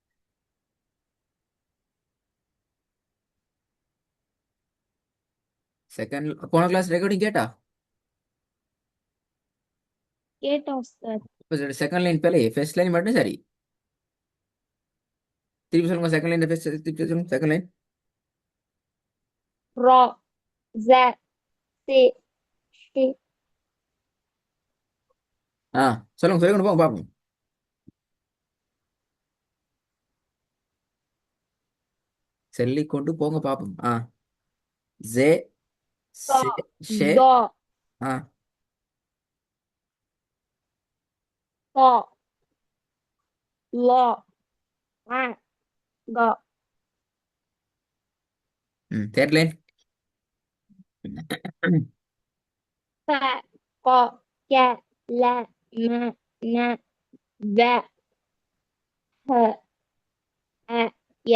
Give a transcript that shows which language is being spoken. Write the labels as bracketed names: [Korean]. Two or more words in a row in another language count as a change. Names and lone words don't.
[Tamil] செகண்ட் போன [English] class recording [Tamil] கேட்டா கேட்டோம் சார். [English] second line [Tamil] பல [English] first line [Tamil] மட்டும் சரி. திருப்பி சொல்லுங்க [English] second line [Tamil] திருப்பி சொல்லுங்க [English] second line. [Arabic] را ز س ش [Tamil] சொல்லுங்க சொல்லிக்கொண்டு போங்க பாப்போம். சொல்லிக்கொண்டு போங்க பாப்போம். [Arabic] ஜே ض சே ஷே ض ஆ ط ل ع ق [English] third line. [Arabic] ف ق ك ل م ن ذ ه ய